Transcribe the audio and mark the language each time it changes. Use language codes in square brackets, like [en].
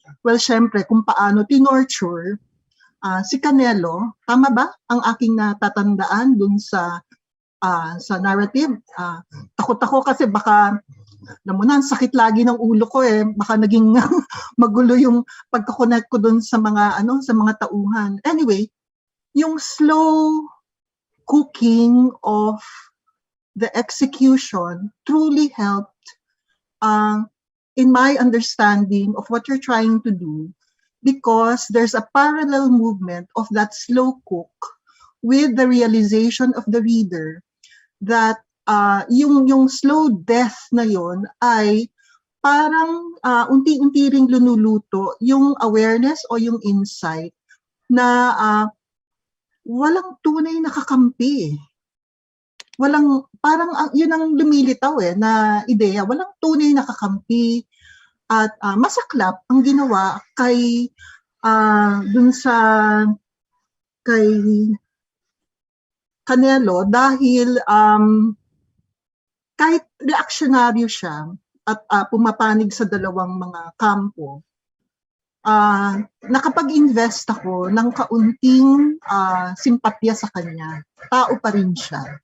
[tl] Well, syempre, kung paano tinorture si Canelo, tama ba ang aking natatandaan dun sa narrative? Takot ako kasi baka, alam mo na, sakit lagi ng ulo ko baka naging magulo yung pagkakonect ko dun sa mga tauhan. [en] Anyway, yung slow cooking of the execution truly helped in my understanding of what you're trying to do, because there's a parallel movement of that slow cook with the realization of the reader that [tl] yung slow death na yon ay parang unti-unti ring lunuluto yung awareness o yung insight na walang tunay na kakampi. Parang yun ang lumilitaw na ideya, walang tunay na kakampi at masaklap ang ginawa kay kay Canelo dahil kahit reaksyonaryo siya at pumapanig sa dalawang mga kampo, nakapag-invest ako ng kaunting simpatya sa kanya. Tao pa rin siya.